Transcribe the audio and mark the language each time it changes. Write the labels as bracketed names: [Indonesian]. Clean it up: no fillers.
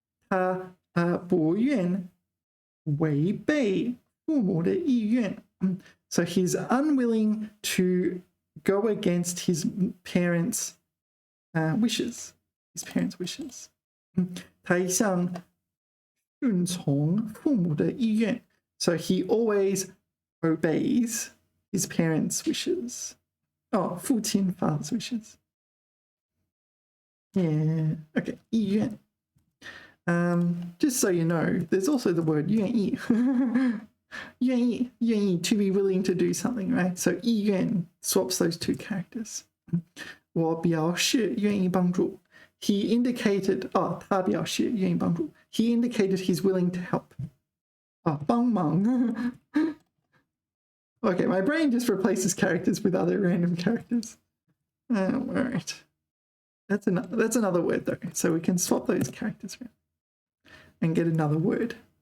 [Chinese] 他不愿违背父母的意愿. [English] So he's unwilling to go against his parents' wishes. His parents' wishes. [Chinese] 他一向顺从父母的意愿. [English] So he always obeys his parents' wishes. Oh, 父亲 father's wishes. Yeah, okay, 意愿. Just so you know, there's also the word 愿意. 愿意, 愿意, to be willing to do something, right? So 意愿 swaps those two characters. [Chinese] 我表示愿意帮助. [English] He indicated, [Chinese] 他表示愿意帮助. [English] He indicated he's willing to help. [Chinese] 帮忙. [English] Okay, my brain just replaces characters with other random characters. All right. That's another word though, so we can swap those characters around and get another word.